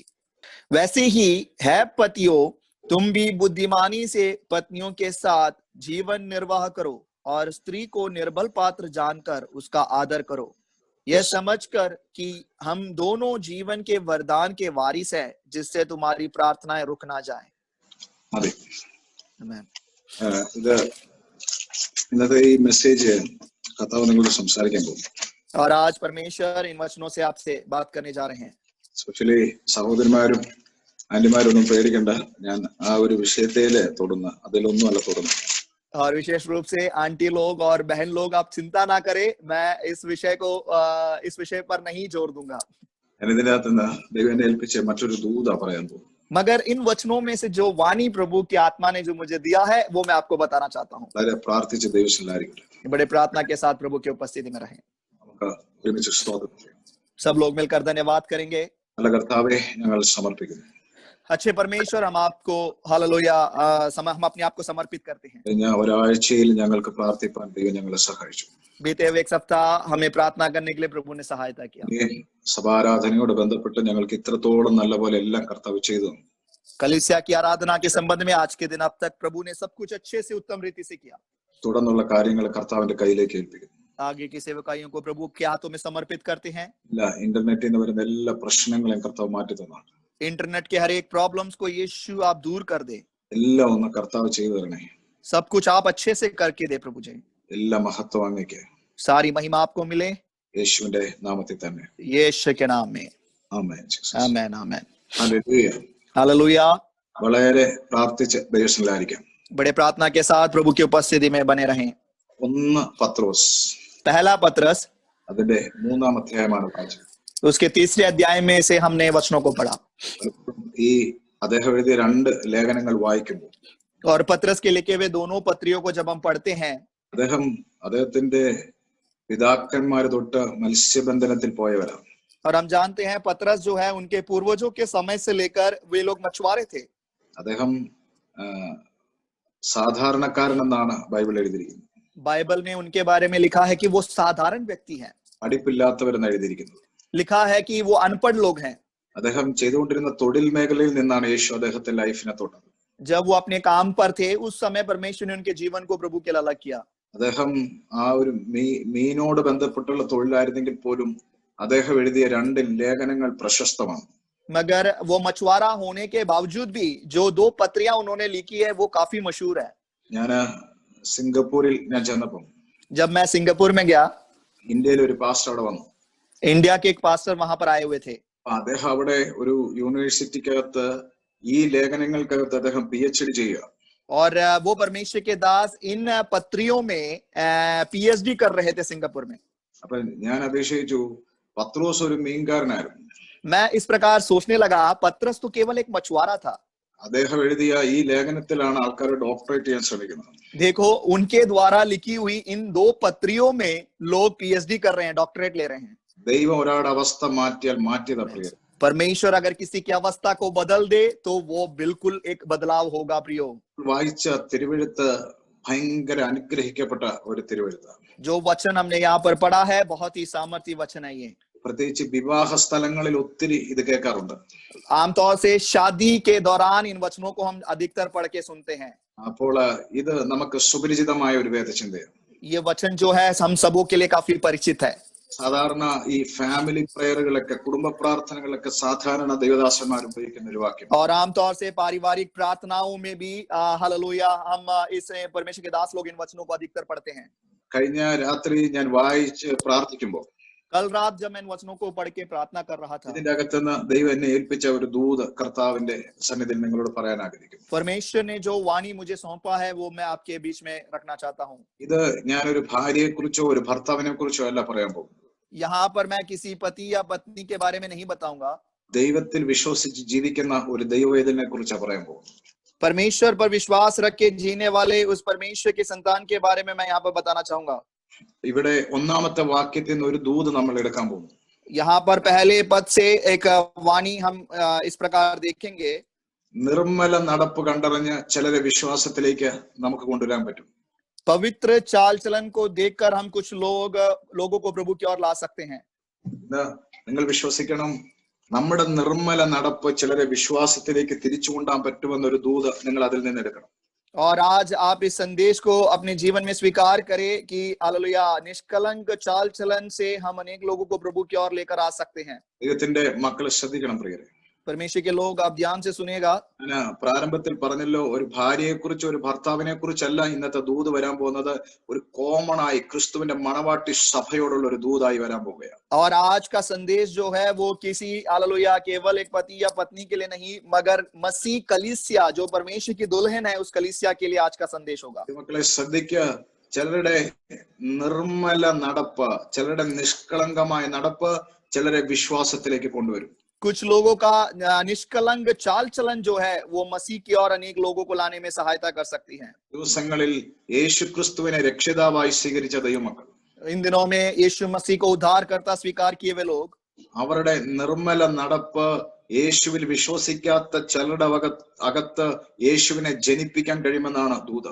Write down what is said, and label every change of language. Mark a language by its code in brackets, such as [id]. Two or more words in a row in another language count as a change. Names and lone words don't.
[hi] वैसे ही है पतियों, तुम भी बुद्धिमानी से पत्नियों के साथ जीवन निर्वाह करो और स्त्री को निर्बल पात्र जानकर उसका आदर करो, यह समझकर कि हम दोनों जीवन के वरदान के वारिस हैं, जिससे तुम्हारी प्रार्थनाएं रुक ना जाएं. [ml] ഇത് ഇന്നത്തെ ഈ മെസ്സേജ് കർത്താവ് നിങ്ങളോട് സംസാരിക്കാൻ പോകും. [hi] और आज परमेश्वर इन वचनों से आपसे बात करने जा रहे हैं. [ml] സ്പെഷ്യലി സഹോദരന്മാരും ആന്റിമാരും ഒന്നും പേടിക്കണ്ട, ഞാൻ ആ ഒരു വിഷയത്തില് തൊടുന്ന അതിലൊന്നും അല്ല തൊടുന്നത്. [hi] और विशेष रूप से आंटी लोग और बहन लोग आप चिंता ना करें, मैं इस विषय पर नहीं जोर दूंगा. [ml] ഞാൻ ഇതിനകത്ത് നിന്ന് ദൈവം എന്നെ ഏൽപ്പിച്ച മറ്റൊരു ദൂതാ പറയാൻ പോകും. [hi] मगर इन वचनों में से जो वाणी प्रभु की आत्मा ने जो मुझे दिया है, वो मैं आपको बताना चाहता हूँ. [ml] പ്രാർത്ഥിച്ച് ദൈവത്തിലായിരിക്കട്ടെ. [hi] बड़े प्रार्थना के साथ प्रभु की उपस्थिति में रहें. [ml] നമുക്ക് ഒരുമിച്ച് സ്തോത്രം ചെയ്യാം. [hi] सब लोग मिलकर धन्यवाद करेंगे. [ml] നല്ല കർത്താവേ, ഞങ്ങൾ സമർപ്പിക്കുന്നു. [hi] अच्छे परमेश्वर, हम आपको हालेलुया हम अपने आप को समर्पित करते हैं. [ml] കഴിഞ്ഞ ഒരാഴ്ചയിൽ ഞങ്ങൾക്ക് പ്രാർത്ഥിപ്പാൻ ദൈവം ഞങ്ങളെ സഹായിച്ചു. [hi] बीते हुए एक सप्ताह हमें प्रार्थना करने के लिए प्रभु ने सहायता किया. [ml] സഭാരാധനയോട് ബന്ധപ്പെട്ട് ഞങ്ങൾക്ക് ഇത്രത്തോളം നല്ല പോലെ എല്ലാം കർത്താവ് ചെയ്തു. [hi] कलीसिया की आराधना के संबंध में आज के दिन अब तक प्रभु ने सब कुछ अच्छे से उत्तम रीति से किया. [ml] തുടർന്നുള്ള കാര്യങ്ങൾ കർത്താവിന്റെ കയ്യിലേക്ക് ഏൽപ്പിക്കുന്നു. [hi] आगे की सेवकाइयों को प्रभु के हाथों में समर्पित करते हैं. [ml] ഇന്റർനെറ്റിൽ നിന്ന് വരുന്ന എല്ലാ പ്രശ്നങ്ങളെയും കർത്താവ് മാറ്റി തന്നു. [hi] इंटरनेट के हर एक प्रॉब्लम्स को यीशु आप दूर कर दे. [ml] എല്ലാം ഒന്ന് കർത്താവ് ചെയ്തു തരണേ. [hi] सब कुछ आप अच्छे से करके दे प्रभु जी. [ml] എല്ലാ മഹത്വം അങ്ങേക്ക്. [hi] सारी महिमा आपको मिले [ml] യേശുവിന്റെ നാമത്തിൽ തന്നെ. [hi] यीशु के नाम में. [ml] ആമേൻ. [hi] आमेन आमेन. [ml] ഹല്ലേലൂയ. [hi] हालेलुया. [ml] വളരെ പ്രാർത്ഥിച്ച് ദൈവത്തിലായിരിക്കാം. [hi] बड़े प्रार्थना के साथ प्रभु की उपस्थिति में बने रहें. [ml] 1 പത്രോസ് [hi] पहला पत्रस [ml] അതിന്റെ 3-ാം അധ്യായമാണ് വായിച്ചത്. [hi] उसके 3रे अध्याय में से हमने वचनों को पढ़ा. [ml] ഈ അദ്ദേഹം എഴുതിയ 2 ലേഖനങ്ങൾ വായിക്കുമ്പോൾ [hi] और पत्रस के लिखे हुए दोनों पत्रियों को जब हम पढ़ते हैं, [ml] അദ്ദേഹത്തിന്റെ പിതാക്കന്മാര് തൊട്ട് മത്സ്യബന്ധനത്തിൽ പോയവരാണ്. [hi] और हम जानते हैं पत्रस जो है उनके पूर्वजों के समय से लेकर वे लोग मछुआरे थे. [ml] അദ്ദേഹം സാധാരണക്കാരനെന്നാണ് ബൈബിൾ എഴുതിയിരിക്കുന്നത്. [hi] बाइबल में उनके बारे में लिखा है कि वो साधारण व्यक्ति हैं. [ml] പഠിപ്പില്ലാത്തവരെന്ന് എഴുതിയിരിക്കുന്നത്. [hi] लिखा है कि वो अनपढ़ लोग हैं. [ml] അദ്ദേഹം ചെയ്തുകൊണ്ടിരുന്ന തൊഴിൽ മേഖലയിൽ നിന്നാണ് യേശു അദ്ദേഹത്തെ ലൈഫിനെ തൊട്ടത്. [hi] जब वो अपने काम पर थे, उस समय परमेश्वर ने उनके जीवन को प्रभु के लिए अलग किया. [ml] അദ്ദേഹം ആ ഒരു മീനോട് ബന്ധപ്പെട്ടുള്ള തൊഴിലായിരുന്നെങ്കിൽ പോലും അദ്ദേഹം എഴുതിയ 2 ലേഖനങ്ങൾ പ്രശസ്തമാണ്. [hi] मगर वो मछुआरा होने के बावजूद भी जो 2 पत्रियां उन्होंने लिखी है वो काफी मशहूर है. [ml] ഞാൻ സിംഗപ്പൂരിൽ ഞാൻ ചെന്നപ്പോൾ, [hi] जब मैं सिंगापुर में गया, [ml] ഇന്ത്യയിൽ ഒരു പാസ്റ്റർ അവിടെ വന്നു. [hi] इंडिया के एक पास्टर वहां पर आए हुए थे. [ml] അദ്ദേഹം അവിടെ ഒരു യൂണിവേഴ്സിറ്റിക്കകത്ത് ഈ ലേഖനങ്ങൾക്കകത്ത് അദ്ദേഹം PhD ചെയ്യുക. [hi] और वो परमेश्वर के दास इन पत्रियों में PhD कर रहे थे सिंगापुर में. [ml] അപ്പൊ ഞാൻ അതിശയിച്ചു, പത്രോസ് ഒരു മീൻകാരനായിരുന്നു. [hi] मैं इस प्रकार सोचने लगा, पत्रस तो केवल एक मछुआरा था. [ml] അദ്ദേഹം എഴുതിയ ഈ ലേഖനത്തിലാണ് ആൾക്കാർ ഡോക്ടറേറ്റ് ചെയ്യാൻ ശ്രമിക്കുന്നത്. [hi] देखो, उनके द्वारा लिखी हुई इन 2 पत्रियों में लोग PhD कर रहे हैं, डॉक्टरेट ले रहे हैं. [ml] ദൈവം ഒരാളുടെ അവസ്ഥ മാറ്റിയാൽ മാറ്റിയതാ പ്രിയ. [hi] परमेश्वर अगर किसी की अवस्था को बदल दे तो वो बिल्कुल एक बदलाव होगा प्रियो. [ml] വായിച്ച തിരുവെഴുത്ത് ഭയങ്കര അനുഗ്രഹിക്കപ്പെട്ട ഒരു തിരുവെഴുത്താണ്. [hi] जो वचन हमने यहाँ पर पढ़ा है बहुत ही सामर्थ्य वचन है ये। [ml] പ്രത്യേകിച്ച് വിവാഹ സ്ഥലങ്ങളിൽ ഒത്തിരി ഇത് കേൾക്കാറുണ്ട്. [hi] आमतौर से शादी के दौरान इन वचनों को हम अधिकतर पढ़ के सुनते हैं। [ml] അപ്പോൾ ഇത് നമുക്ക് സുപരിചിതമായ ഒരു വേദചിന്തയാണ്. [hi] ये वचन जो है हम सबों के लिए काफी परिचित है। [ml] സാധാരണ ഈ [en] family prayers [ml] കുടുംബ പ്രാർത്ഥനകളൊക്കെ സാധാരണ ദൈവദാസന്മാർ ഉപയോഗിക്കുന്ന ഒരു വാക്യം. [hi] और आमतौर से पारिवारिक प्रार्थनाओं में भी हालेलुया हम इस परमेश्वर के दास लोग इन वचनों को अधिकतर पढ़ते हैं। [ml] കഴിഞ്ഞ രാത്രി ഞാൻ വായിച്ച് പ്രാർത്ഥിക്കുമ്പോൾ [hi] कल रात जब मैं इन वचनों को पढ़ के प्रार्थना कर रहा था, [ml] ഇതിന്റെ അകത്തുനിന്ന് ദൈവം എന്നെ ഏൽപ്പിച്ച ഒരു ദൂത് കർത്താവിന്റെ സന്നിധിയിൽ നിങ്ങളോട് പറയാൻ ആഗ്രഹിക്കുന്നു. [hi] परमेश्वर ने जो वाणी मुझे सौंपा है वो मैं आपके बीच में रखना चाहता हूँ। [ml] ഇത് ഞാനൊരു ഭാര്യയെ കുറിച്ചോ ഒരു ഭർത്താവിനെ കുറിച്ചോ അല്ല പറയാൻ പോകും. [hi] यहाँ पर मैं किसी पति या पत्नी के बारे में नहीं बताऊंगा। [ml] ദൈവത്തിൽ വിശ്വസിച്ച് ജീവിക്കുന്ന ഒരു ദൈവവേദനെ കുറിച്ചാണ് പറയാൻ പോകും. [hi] परमेश्वर पर विश्वास रख के जीने वाले उस परमेश्वर के संतान के बारे में मैं यहाँ पर बताना चाहूंगा। [ml] ഇവിടെ ഒന്നാമത്തെ വാക്യത്തിൽ നിന്ന് ഒരു ദൂത് നമ്മൾ എടുക്കാൻ പോകുന്നു. [hi] यहाँ पर पहले पद से एक वाणी हम इस प्रकार देखेंगे। [ml] നിർമ്മല നടപ്പ് കണ്ടറിഞ്ഞ് ചിലരെ വിശ്വാസത്തിലേക്ക് നമുക്ക് കൊണ്ടുവരാൻ പറ്റും. [hi] पवित्र चाल चलन को देखकर हम कुछ लोगों को प्रभु की ओर ला सकते हैं। [ml] നിങ്ങൾ വിശ്വസിക്കണം, നമ്മുടെ നിർമ്മല നടപ്പ് ചിലരെ വിശ്വാസത്തിലേക്ക് തിരിച്ചു കൊണ്ടുപോകാൻ പറ്റുമെന്നൊരു ദൂത് നിങ്ങൾ അതിൽ നിന്ന് എടുക്കണം. [hi] और आज आप इस संदेश को अपने जीवन में स्वीकार करें कि हालेलुया निष्कलंक चाल चलन से हम अनेक लोगों को प्रभु की ओर लेकर आ सकते हैं। [ml] ദൈവത്തിന്റെ മക്കളെ ശ്രദ്ധിക്കണം പ്രിയരെ. [hi] परमेश्वर के लोग आप ध्यान से सुनिएगा। [ml] ഞാൻ പ്രാരംഭത്തിൽ പറഞ്ഞല്ലോ, ഒരു ഭാര്യയെ കുറിച്ച് ഒരു ഭർത്താവിനെ കുറിച്ചല്ല ഇന്നത്തെ ദൂത് വരാൻ പോകുന്നത്, ഒരു കോമൺ ആയി ക്രിസ്തുവിന്റെ മണവാട്ടി സഭയോടുള്ള ഒരു ദൂതായി വരാൻ പോവുകയാണ്. [hi] और आज का संदेश जो है वो किसी हालेलुया केवल एक पति या पत्नी के लिए नहीं, मगर मसीह कलीसिया जो परमेश्वर की दुल्हन है उस कलीसिया के लिए आज का संदेश होगा। [ml] മക്കളെ ശ്രദ്ധിക്കുക, ചിലരുടെ നിർമ്മല നടപ്പ്, ചിലരുടെ നിഷ്കളങ്കമായ നടപ്പ് ചിലരെ വിശ്വാസത്തിലേക്ക് കൊണ്ടുവരും. [hi] कुछ लोगों का निष्कलंक चाल चलन जो है वो मसीह की ओर अनेक लोगों को लाने में सहायता कर सकती है। [ml] ദിവസങ്ങളിൽ യേശു ക്രിസ്തുവിനെ രക്ഷിതാവായി സ്വീകരിച്ച ദൈവമക്കൾ, [hi] इन दिनों में यीशु मसीह को उद्धारकर्ता स्वीकार किए हुए लोग, [ml] അവരുടെ നിർമ്മല നടപ്പ് യേശുവിൽ വിശ്വസിക്കാത്ത ചിലരുടെ അകത്ത് യേശുവിനെ ജനിപ്പിക്കാൻ കഴിയുമെന്നാണ് ദൂത്.